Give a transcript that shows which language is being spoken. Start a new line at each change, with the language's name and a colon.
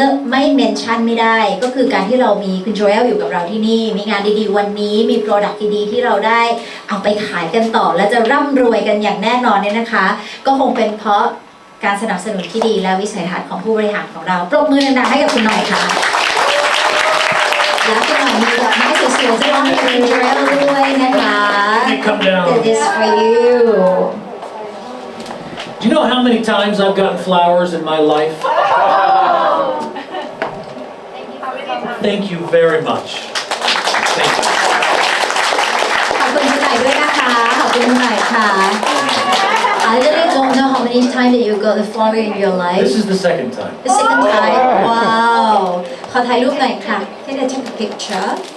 Thai: ไม่เมนชั่นไม่ได้ก็คือการที่เรามีคุณโจเอลอยู่กับเราที่นี่มีงานดีๆวันนี้มีโปรดักต์ดีๆที่เราได้เอาไปขายกันต่อและจะร่ำรวยกันอย่างแน่นอนเนี่ยนะคะก็คงเป็นเพราะการสนับสนุนที่ดีและวิสัยทัศน์ของผู้บริหารของเราปรบมือดังๆให้กับคุณหน่อยค่ะและคุณหน่อยมีดอกไม้สวยๆจะมอบให้คุณโจเอลด้วยนะคะ
English: Come down. This is for you. Do you know how many times I've gotten flowers in my life? Thank you very much. Thank you.
Thai: ขอบคุณคุณหน่อยด้วยนะคะขอบคุณคุณหน่อยค่ะ
English: I really don't know how many times that you got the flower in your life. This is the second time. The second time. Wow.
Thai: ขอถ่ายรูปหน่อยค่ะ
English: Can I take a picture?